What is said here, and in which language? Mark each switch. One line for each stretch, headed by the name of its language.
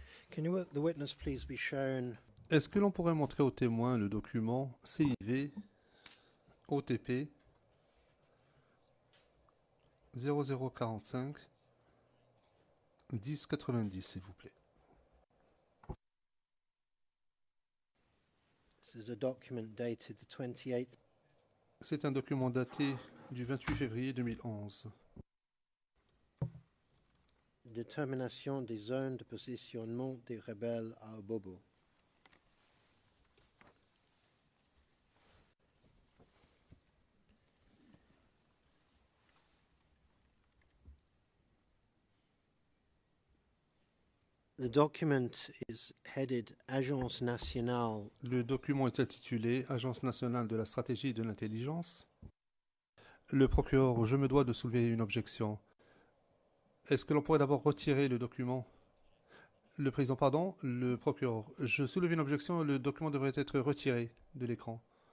English: Can the witness please be shown
French: Est-ce que l'on pourrait montrer au témoin le document CIV OTP 0045 1090, s'il vous plaît?
English: This is a document dated the 28th.
French: C'est un document daté du 28 février 2011. Détermination des zones de positionnement des rebelles à Abobo.
English: The document is headed Agence nationale.
French: Le document est intitulé Agence nationale de la stratégie et de l'intelligence. Le procureur, je me dois de soulever une objection. Est-ce que l'on pourrait d'abord retirer le document? Le président, pardon, le procureur. Je soulève une objection, le document devrait être retiré de l'écran.